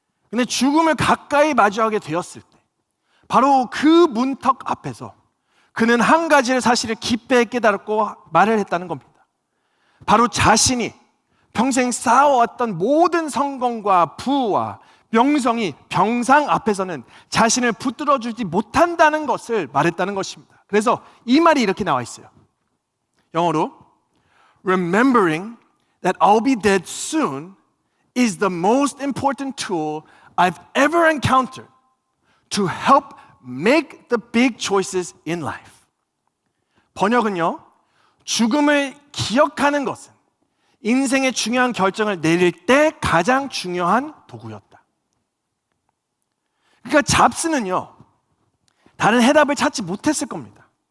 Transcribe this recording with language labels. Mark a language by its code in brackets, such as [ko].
[ko] 근데 죽음을 가까이 마주하게 되었을 때 바로 그 문턱 앞에서 그는 한 가지의 사실을 깊이 깨달았고 말을 했다는 겁니다. 바로 자신이 평생 쌓아왔던 모든 성공과 부와 명성이 병상 앞에서는 자신을 붙들어주지 못한다는 것을 말했다는 것입니다. 그래서 이 말이 이렇게 나와 있어요. 영어로 [en] Remembering that I'll be dead soon is the most important tool I've ever encountered to help make the big choices in life. [ko] 번역은요, 죽음을 기억하는 것은 인생의 중요한 결정을 내릴 때 가장 중요한 도구였다. 그러니까 잡스는요, 다른 해답을 찾지 못했을 겁니다.